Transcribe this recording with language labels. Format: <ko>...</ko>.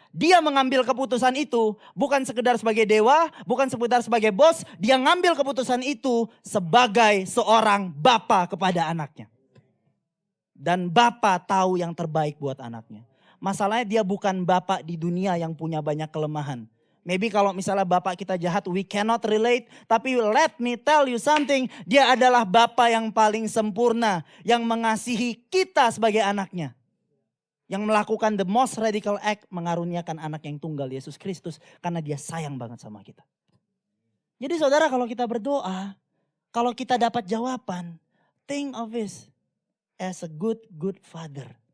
<id>Dia mengambil keputusan itu bukan sekedar sebagai dewa, bukan sekedar sebagai bos. Dia ngambil keputusan itu sebagai seorang bapa kepada anaknya. Dan bapa tahu yang terbaik buat anaknya. Masalahnya dia bukan bapa di dunia yang punya banyak kelemahan.</id> <en>Maybe</en> <id>kalau misalnya bapak kita jahat,</id> <en>we cannot relate.</en> <id>Tapi</id> <en>let me tell you something.</en> <id>Dia adalah bapa yang paling sempurna. Yang mengasihi kita sebagai anaknya. Yang melakukan</id> <en>the most radical act,</en> <id>mengaruniakan anak yang tunggal Yesus Kristus. Karena dia sayang banget sama kita. Jadi saudara, kalau kita berdoa, kalau kita dapat jawaban,</id> <en>think of this as a good father.</en>